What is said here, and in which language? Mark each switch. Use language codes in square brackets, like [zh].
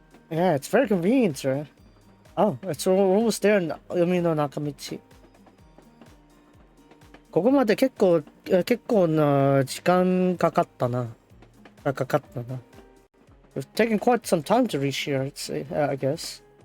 [en] Yeah, it's very convenient, right? Oh, we're almost there in 海の中道。 [ja] ここまで結構な時間かかったな。 [en] We've taken quite some time to reach here, I'd say, I guess.